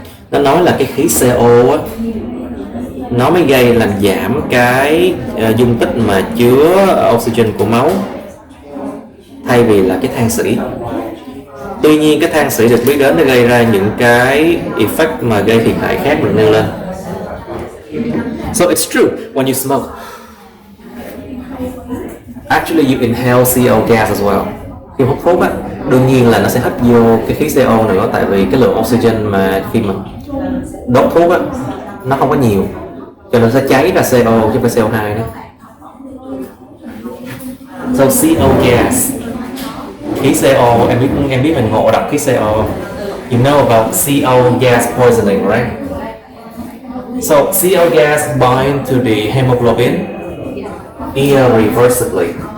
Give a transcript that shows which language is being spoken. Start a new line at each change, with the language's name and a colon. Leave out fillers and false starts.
Vietnamese: Nó nói là cái khí CO á, nó mới gây làm giảm cái dung tích mà chứa oxygen của máu thay vì là cái than xỉ. Tuy nhiên cái than xỉ được biết đến để gây ra những cái effect mà gây thiệt hại khác được nêu lên.
English: So it's true when you smoke. Actually you inhale CO gas as well.
Vietnamese: Khi hút thuốc á, đương nhiên là nó sẽ hít vô cái khí CO nữa, tại vì cái lượng oxygen mà khi mà đốt thuốc á nó không có nhiều, cho nên sẽ cháy ra CO chứ không phải CO2 nữa.
English: So CO gas,
Vietnamese: khí CO, em biết mình ngộ độc khí CO.
English: You know about CO gas poisoning, right? So CO gas bind to the hemoglobin irreversibly.